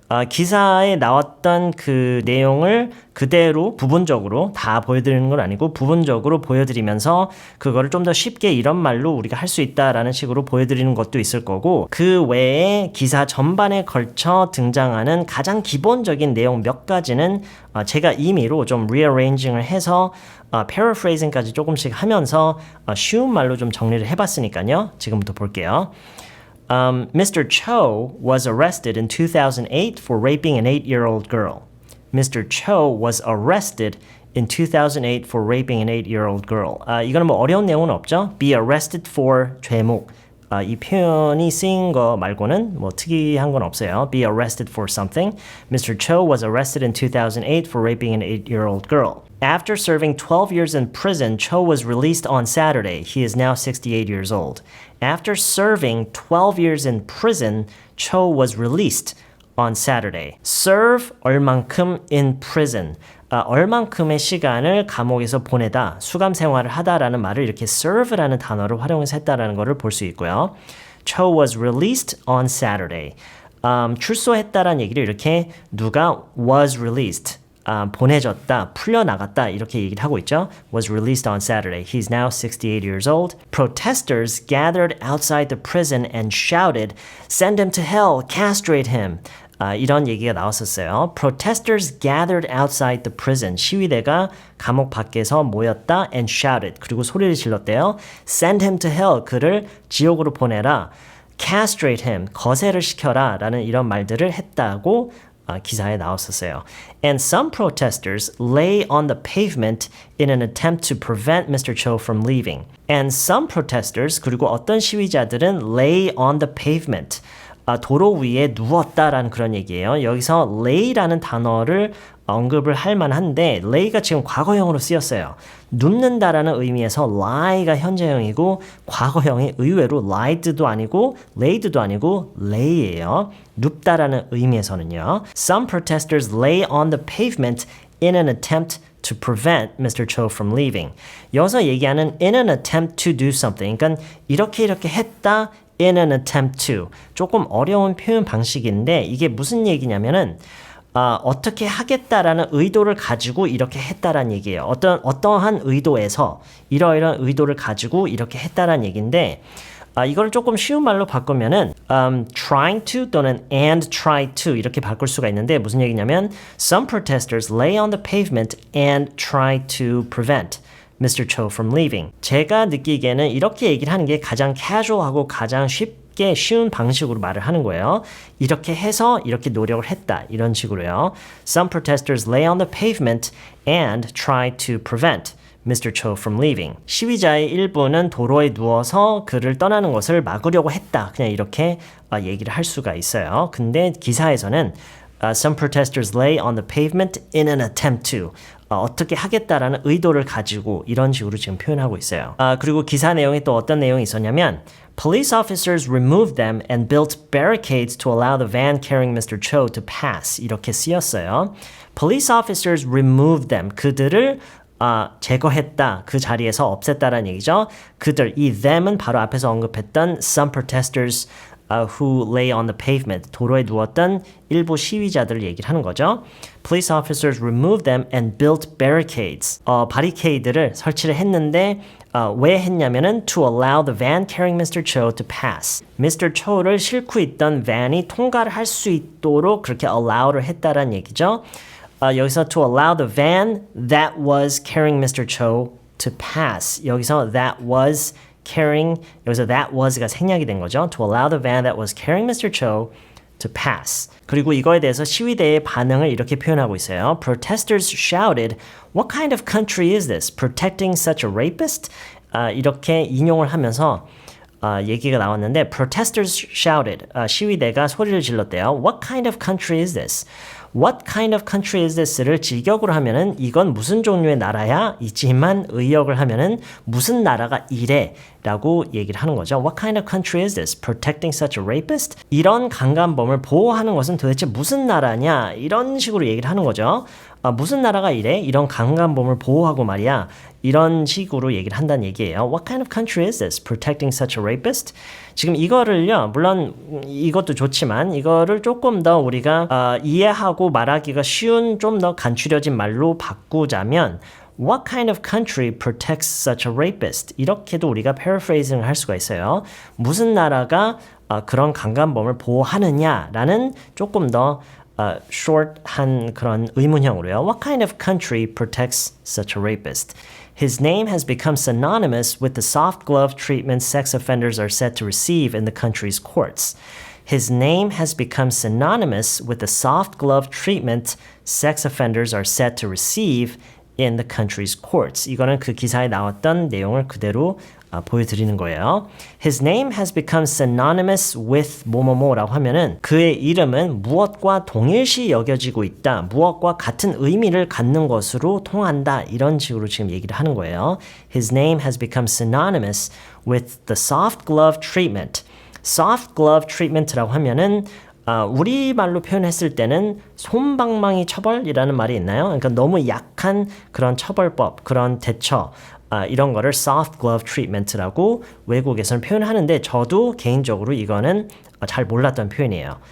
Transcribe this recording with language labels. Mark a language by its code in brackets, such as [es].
[ko] 기사에 나왔던 그 내용을 그대로 부분적으로 다 보여드리는 건 아니고 부분적으로 보여드리면서 그거를 좀 더 쉽게 이런 말로 우리가 할 수 있다라는 식으로 보여드리는 것도 있을 거고 그 외에 기사 전반에 걸쳐 등장하는 가장 기본적인 내용 몇 가지는 제가 임의로 좀 rearranging을 해서 paraphrasing까지 조금씩 하면서 쉬운 말로 좀 정리를 해봤으니까요. 지금부터 볼게요. Mr. [en] Cho was arrested in 2008 for raping an 8-year-old girl. Mr. Cho was arrested in 2008 for raping an 8-year-old girl. [ko] 이거는 뭐 어려운 내용은 없죠. [en] Be arrested for 죄목. [ko] 이 표현이 쓰인 거 말고는 뭐 특이한 건 없어요. [en] Be arrested for something. Mr. Cho was arrested in 2008 for raping an 8-year-old girl. After serving 12 years in prison, Cho was released on Saturday. He is now 68 years old. After serving 12 years in prison, Cho was released on Saturday. Serve 얼만큼 in prison. [ko] 얼만큼의 시간을 감옥에서 보내다, 수감 생활을 하다라는 말을 이렇게 serve라는 단어를 활용해서 했다라는 것을 볼 수 있고요. [en] Cho was released on Saturday. [ko] 출소했다라는 얘기를 이렇게 누가 [en] was released. [ko] 보내졌다, 풀려나갔다 이렇게 얘기를 하고 있죠. [en] Was released on Saturday. He's now 68 years old. Protesters gathered outside the prison and shouted, "Send him to hell, castrate him." [ko] 이런 얘기가 나왔었어요. [en] Protesters gathered outside the prison. [ko] 시위대가 감옥 밖에서 모였다 [en] and shouted. [ko] 그리고 소리를 질렀대요. [en] Send him to hell. [ko] 그를 지옥으로 보내라. [en] Castrate him. [ko] 거세를 시켜라. 라는 이런 말들을 했다고 기사에 나왔었어요. [en] And some protesters lay on the pavement in an attempt to prevent Mr. Cho from leaving. And some protesters, [ko] 그리고 어떤 시위자들은 [en] lay on the pavement. [ko] 도로 위에 누웠다라는 그런 얘기예요. 여기서 lay라는 단어를 언급을 할 만한데 lay가 지금 과거형으로 쓰였어요. 눕는다라는 의미에서 lie가 현재형이고 과거형이 의외로 lied도 아니고 laid도 아니고 lay예요. 눕다라는 의미에서는요. [en] Some protesters lay on the pavement in an attempt to prevent Mr. Cho from leaving. [ko] 여기서 얘기하는 [en] in an attempt to do something. [ko] 그러니까 이렇게 했다 [en] in an attempt to. [ko] 조금 어려운 표현 방식인데 이게 무슨 얘기냐면은 어떻게 하겠다라는 의도를 가지고 이렇게 했다라는 얘기예요. 어떠한 의도에서 이러이러한 의도를 가지고 이렇게 했다라는 얘기인데 이걸 조금 쉬운 말로 바꾸면은 [en] trying to [ko] 또는 [en] and try to [ko] 이렇게 바꿀 수가 있는데 무슨 얘기냐면 [en] some protesters lay on the pavement and try to prevent Mr. Cho from leaving. [ko] 제가 느끼기에는 이렇게 얘기를 하는 게 가장 casual하고 가장 쉽게 쉬운 방식으로 말을 하는 거예요. 이렇게 해서 이렇게 노력을 했다. 이런 식으로요. [en] Some protesters lay on the pavement and try to prevent Mr. Cho from leaving. [ko] 시위자의 일부는 도로에 누워서 그를 떠나는 것을 막으려고 했다. 그냥 이렇게 얘기를 할 수가 있어요. 근데 기사에서는 [en] some protesters lay on the pavement in an attempt to. [ko] 어떻게 하겠다라는 의도를 가지고 이런 식으로 지금 표현하고 있어요. 그리고 기사 내용에 또 어떤 내용이 있었냐면 [en] Police officers removed them and built barricades to allow the van carrying Mr. Cho to pass. [ko] 이렇게 쓰였어요. [en] Police officers removed them. [ko] 그들을 제거했다. 그 자리에서 없앴다라는 얘기죠. 그들, 이 [en] them은 [ko] 바로 앞에서 언급했던 [en] some protesters who lay on the pavement. [ko] 도로에 누웠던 일부 시위자들을 얘기를 하는 거죠. [en] Police officers removed them and built barricades. [ko] 바리케이드를 설치를 했는데 왜 했냐면은 [en] to allow the van carrying Mr. Cho to pass. Mr. [ko] Cho를 싣고 있던 van이 통과를 할 수 있도록 그렇게 allow를 했다라는 얘기죠. 여기서 [en] to allow the van that was carrying Mr. Cho to pass. [ko] 여기서 [en] that was carrying, [ko] 여기서 [en] that was [ko] 가 생략이 된 거죠. [en] To allow the van that was carrying Mr. Cho to pass. [ko] 그리고 이거에 대해서 시위대의 반응을 이렇게 표현하고 있어요. [en] Protesters shouted, "What kind of country is this? Protecting such a rapist?" [ko] 이렇게 인용을 하면서 얘기가 나왔는데 [en] protesters shouted, [ko] 시위대가 소리를 질렀대요. [en] What kind of country is this? What kind of country is this [ko] 를 직역으로 하면은 이건 무슨 종류의 나라야? 이지만 의역을 하면은 무슨 나라가 이래? 라고 얘기를 하는 거죠. [en] What kind of country is this? Protecting such a rapist? [ko] 이런 강간범을 보호하는 것은 도대체 무슨 나라냐? 이런 식으로 얘기를 하는 거죠. 무슨 나라가 이래? 이런 강간범을 보호하고 말이야. 이런 식으로 얘기를 한다는 얘기예요. [en] What kind of country is this? Protecting such a rapist? [ko] 지금 이거를요. 물론 이것도 좋지만 이거를 조금 더 우리가 이해하고 말하기가 쉬운 좀 더 간추려진 말로 바꾸자면 [en] What kind of country protects such a rapist? [ko] 이렇게도 우리가 paraphrasing 할 수가 있어요. 무슨 나라가 그런 강간범을 보호하느냐라는 조금 더 short한 그런 의문형으로요. [en] What kind of country protects such a rapist? His name has become synonymous with the soft glove treatment sex offenders are said to receive in the country's courts. His name has become synonymous with the soft glove treatment sex offenders are said to receive in the country's courts. [ko] 이거는 그 기사에 나왔던 내용을 그대로 보여드리는 거예요. [en] His name has become synonymous with [ko] 뭐뭐뭐라고 하면은 그의 이름은 무엇과 동일시 여겨지고 있다. 무엇과 같은 의미를 갖는 것으로 통한다. 이런 식으로 지금 얘기를 하는 거예요. [en] His name has become synonymous with the soft glove treatment. [ko] soft glove treatment라고 하면은 우리말로 표현했을 때는 솜방망이 처벌이라는 말이 있나요? 그러니까 너무 약한 그런 처벌법, 그런 대처 이런 거를 soft glove treatment라고 외국에서는 표현하는데 저도 개인적으로 이거는 잘 몰랐던 표현이에요.